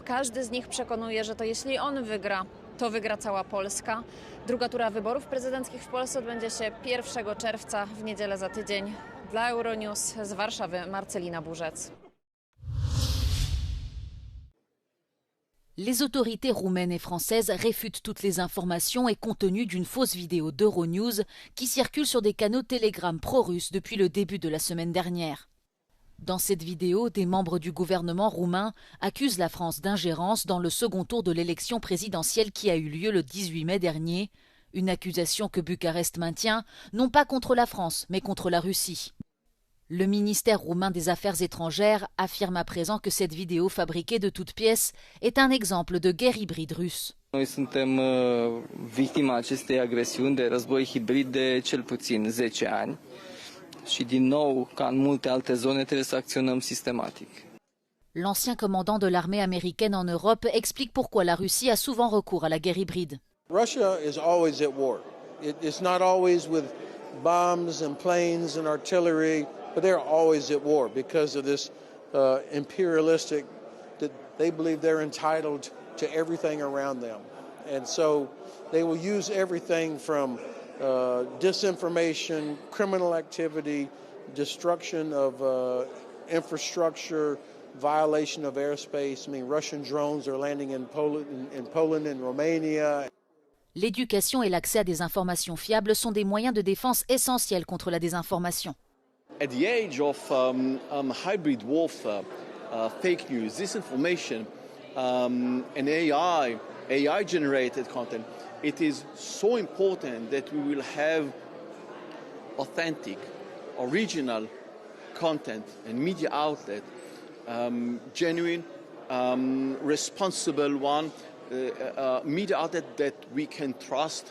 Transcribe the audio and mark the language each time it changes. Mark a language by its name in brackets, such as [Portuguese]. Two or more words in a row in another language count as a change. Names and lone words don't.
[Polish] Każdy z nich przekonuje, że to jeśli on wygra, to wygra cała Polska. Druga tura wyborów prezydenckich w Polsce odbędzie się 1 czerwca, w niedzielę za tydzień. Dla Euronews z Warszawy Marcelina Burzec. [French] Les autorités roumaines et françaises réfutent toutes les informations et contenus d'une fausse vidéo d'Euronews qui circule sur des canaux Telegram pro-russes depuis le début de la semaine dernière. Dans cette vidéo, des membres du gouvernement roumain accusent la France d'ingérence dans le second tour de l'élection présidentielle qui a eu lieu le 18 mai dernier, une accusation que Bucarest maintient, non pas contre la France, mais contre la Russie. Le ministère roumain des Affaires étrangères affirme à présent que cette vidéo fabriquée de toutes pièces est un exemple de guerre hybride russe. [Romanian] Noi suntem victima acestei agresiuni de război hibrid de cel puțin 10 ani și din nou, ca în multe alte zone, trebuie să acționăm sistematic. [French] L'ancien commandant de l'armée américaine en Europe explique pourquoi la Russie a souvent recours à la guerre hybride. [English] Russia is always at war. It's not always with bombs and planes and artillery, but they're always at war because of this imperialistic, that they believe they're entitled to everything around them. And so they will use everything from disinformation, criminal activity, destruction of infrastructure, violation of airspace. I mean, Russian drones are landing in Poland and Romania. [French] L'éducation et l'accès à des informations fiables sont des moyens de défense essentiels contre la désinformation. [English] At the age of hybrid warfare, fake news, disinformation, and AI-generated content, it is so important that we will have authentic, original content and media outlet, genuine, responsible one, media outlet that we can trust.